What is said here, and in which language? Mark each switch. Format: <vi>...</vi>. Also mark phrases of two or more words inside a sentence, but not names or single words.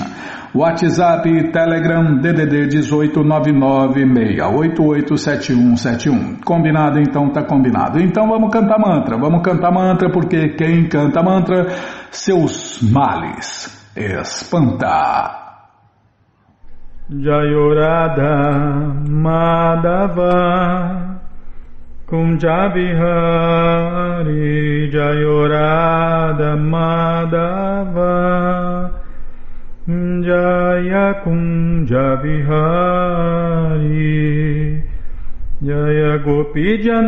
<pt>WhatsApp e Telegram DDD 18996887171. Combinado? Então tá combinado. Então vamos cantar mantra, porque quem canta mantra, seus males espanta.</pt> <sa>जय राधा माधव कुञ्ज विहारी जय राधा माधव जय कुञ्ज विहारी जय गोपी</sa>